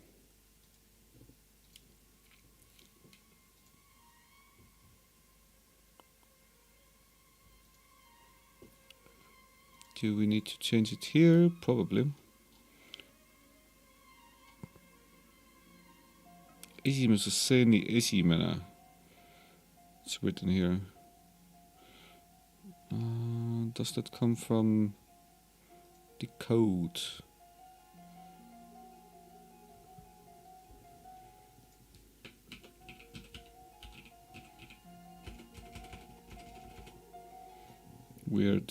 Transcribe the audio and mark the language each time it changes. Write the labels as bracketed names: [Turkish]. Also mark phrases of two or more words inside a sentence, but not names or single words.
[English] Do we need to change it here? Probably. [Estonian] esimese stseeni esimene. [English] It's written here. Does that come from the code? Weird.